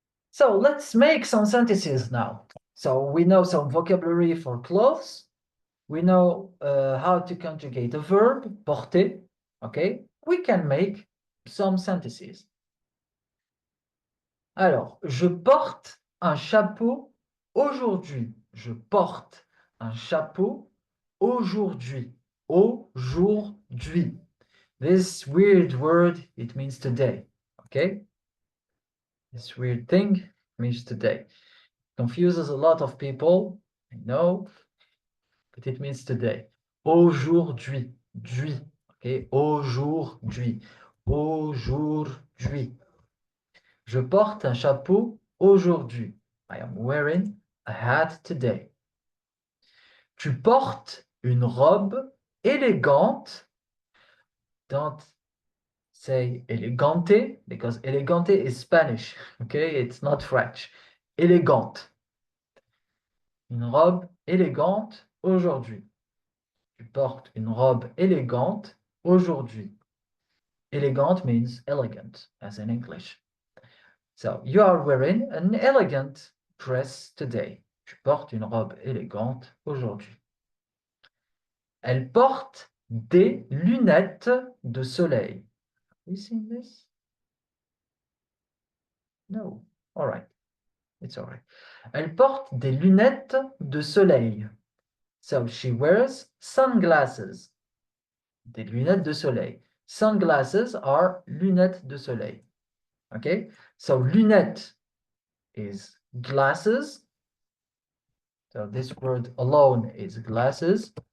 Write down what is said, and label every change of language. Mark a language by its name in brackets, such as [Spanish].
[English] So let's make some sentences now. So we know some vocabulary for clothes. We know how to conjugate a verb, porter. Okay. We can make some sentences. [French] Alors, je porte un chapeau aujourd'hui. Je porte un chapeau aujourd'hui. Aujourd'hui. [English] This weird word, it means today. Okay? This weird thing means today. Confuses a lot of people, I know, but it means today. [French] Aujourd'hui. Dui. Okay? Aujourd'hui. Aujourd'hui. Je porte un chapeau aujourd'hui. [English] I am wearing a hat today. [French] Tu portes une robe élégante. [English] Don't say elegante, because elegante is Spanish, okay? It's not French. Élégante. [French] Une robe élégante aujourd'hui. Tu portes une robe élégante aujourd'hui. [English] Elegant means elegant, as in English. So, you are wearing an elegant dress today. [French] Tu portes une robe élégante aujourd'hui. Elle porte des lunettes de soleil. [English] Have you seen this? No. All right. It's all right. [French] Elle porte des lunettes de soleil. [English] So she wears sunglasses. [French] Des lunettes de soleil. [English] Sunglasses are [French] lunettes de soleil. Okay? [English] So lunette is glasses. So this word alone is glasses.